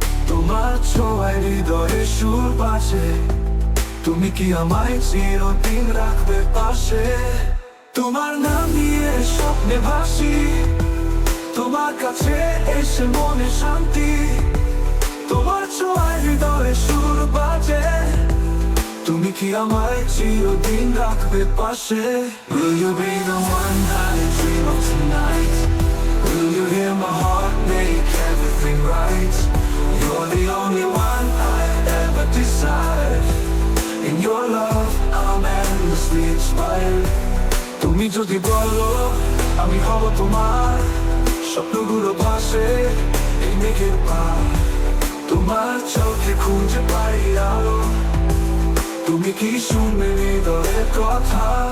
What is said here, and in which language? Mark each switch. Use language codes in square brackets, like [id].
[bn] তোমার ছোঁয়ায় হৃদয়ে সুর বাজে, তুমি কি আমায় চিরদিন রাখবে পাশে। তোমার নাম নিয়ে স্বপ্নে ভাসি, তোমার কাছে এসে মনে শান্তি। তোমার ছোঁয়ায় হৃদয়ে সুর বাজে, তুমি কি আমায় চিরদিন রাখবে পাশে। [en] Will you be the one that I dream of tonight? Will you hear my heart make everything right? You're the only one I ever desire. In your love, I'm endlessly inspired. [bn] তুমি যদি বলো আমি হব তোমার স্বপ্নগুলো ভাসে এই মেঘের পার তোমার চোখে খুঁজে পাই আলো তুমি কি শুনবে হৃদয়ের কথা